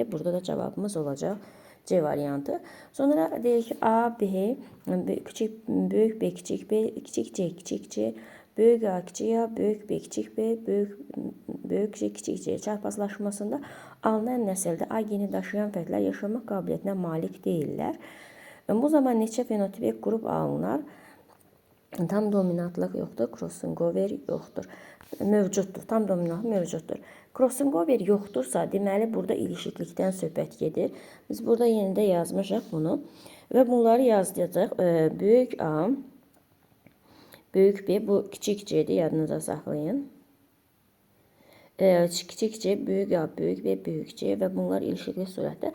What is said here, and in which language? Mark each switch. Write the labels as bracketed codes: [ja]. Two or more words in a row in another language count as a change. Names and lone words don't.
[az] Burada da cavabımız olacaq C variantı. Sonra deyir ki, A, B, böyük B, kiçik B, kiçik C, kiçik C, böyük A, kiçik A, böyük B, kiçik B, böyük C, kiçik C çarpazlaşmasında alınan nəsildə A geni daşıyan fərdlər yaşamaq qabiliyyətinə malik deyirlər. Bu zaman neçə fenotipik qrup alınır? Tam dominantlıq yoxdur, [en] crossing over yoxdur. [az] Mövcuddur, tam dominant mövcuddur. [en] Crossing over [az] yoxdursa, deməli burada ilişiklikdən söhbət gedir. Biz burada yenində yazmışıq bunu və bunları yazdıracaq. Böyük A, böyük B, bu kiçik C'dir, yadınıza saxlayın. Kiçik C, böyük A, böyük B, böyük C və bunlar ilişikli surətdə.